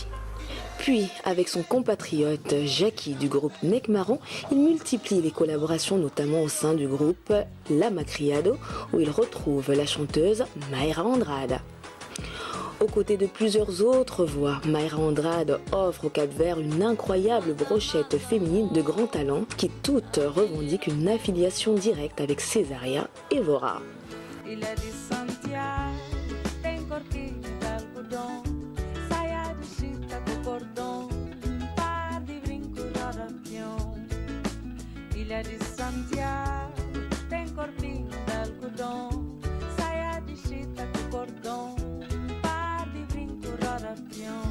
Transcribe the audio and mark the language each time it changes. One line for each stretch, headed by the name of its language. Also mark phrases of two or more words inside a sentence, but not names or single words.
French: Puis, avec son compatriote Jackie du groupe Nec Marron, il multiplie les collaborations, notamment au sein du groupe La Macriado, où il retrouve la chanteuse Mayra Andrade. Aux côtés de plusieurs autres voix, Mayra Andrade offre au Cap-Vert une incroyable brochette féminine de grands talents qui toutes revendiquent une affiliation directe avec Césaria Évora.
Portuguese: Ilha de Santiago tem corpinho de algodão, saia de chita com cordão, par de brinco roda peão. Ilha de Santiago tem corpinho de algodão, saia de chita com cordão, par de brinco roda peão.